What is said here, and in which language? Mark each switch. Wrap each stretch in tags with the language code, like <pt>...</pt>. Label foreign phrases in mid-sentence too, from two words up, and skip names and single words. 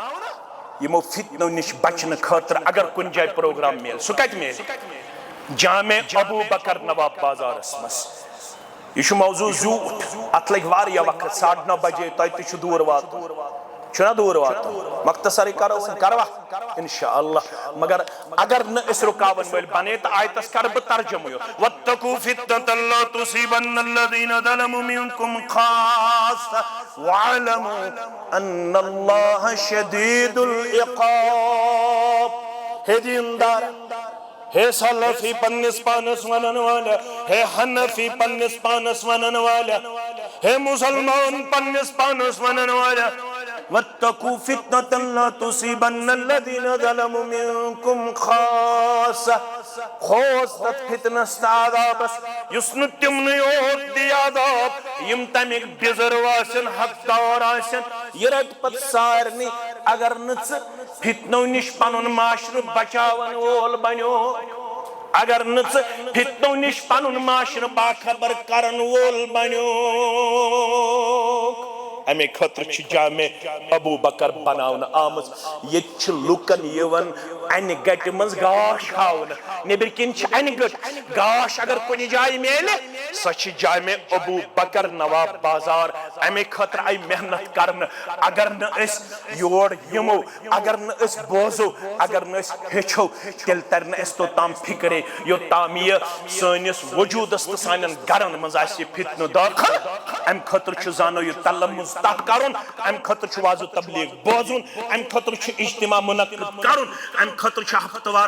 <ks>یِمو فتنو نِش بچنہٕ خٲطرٕ اگر کُنہِ جایہِ پروگرام میلہِ سُہ کتہِ میلہِ جامع ابوٗ بکر نواب بازارس منٛز یہ چھُ موضوع زیوٗٹھ اتھ لگہِ واریاہ وقت 9:30 بجے تۄہہِ تہِ چھُ دوٗر واتُن چھُنا دوٗر واتُن مختصرٕے کرو کروا انشاءاللہ مگر اگر نہٕ أسۍ رُکاون وٲلۍ بنے تہٕ آیتس کرٕ بہٕ ترجمہٕ یوت</ks> <ar>واتقوا فتنة لا تصيبن الذين ظلموا منكم خاصة واعلموا ان الله شديد العقاب</ar> <ks>ہے دیندار ہے سلفی پننس پانس ونن والا ہے حنفی پننس پانس ونن والا ہے مسلمان پننس پانس ونن والا</ks> <ar>واتقوا فتنة لا تصيبن الذين ظلموا منكم خاصة</ar> <ks>خوص تت فتنس عذابس یُس نہٕ تِمنٕے یوت دی عذاب یِم تمیُک بِزرٕ آسن حقدار آسن یہِ رٹہِ پتہٕ سارنٕے اگر نہٕ ژٕ فتنو نِش پنُن معاشرٕ بچاون وول بنیو اگر نہٕ ژٕ فتنو نِش پنُن معاشرٕ باخبر کرن وول بنیو امے خٲطرٕ چھِ جامع ابوٗ بکر بناونہٕ آمٕژ ییٚتہِ چھِ لُکن یِوان انہِ گٹہِ منٛز گاش ہاونہٕ نیٚبرۍ کِنۍ چھِ انہِ گٔٹ گاش اگر کُنہِ جایہِ میلہِ سۄ چھِ جامع ابوٗ بکر نواب بازار امے خٲطرٕ آیہِ محنت کرنہٕ اگر نہٕ أسۍ یور یِمو اگر نہٕ أسۍ بوزو اگر نہٕ أسۍ ہیٚچھو تیٚلہِ ترِ نہٕ اَسہِ توٚتام فِکرے یوٚتام یہِ سٲنِس وجوٗدس تہٕ سانٮ۪ن گرن منٛز آسہِ یہِ فتنہٕ دٲخل امہِ خٲطرٕ چھُ زانو یہِ تلمُز تتھ کرُن امہِ خٲطرٕ چھُ واضح تبلیغ بوزُن امہِ خٲطرٕ چھُ اجتماع منعقد کرُن امہِ خٲطرٕ چھُ ہفتہٕ وار</ks>